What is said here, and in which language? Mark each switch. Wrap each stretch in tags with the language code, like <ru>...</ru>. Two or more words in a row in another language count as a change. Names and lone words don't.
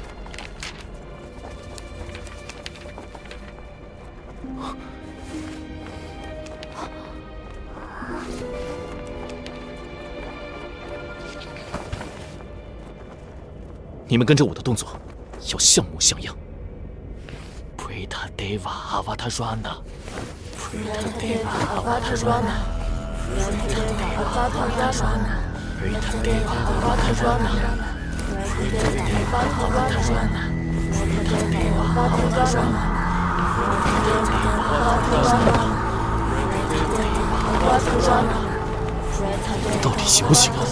<zh>你们跟着我的动作，要像模</zh> <sa>像样。Preta Deva Avatarana Preta Deva Avatarana Preta Deva Avatarana Preta Deva Avatarana Preta Deva Avatarana Preta Deva Avatarana Preta Deva Avatarana</sa> <zh>到底行不行啊？</zh>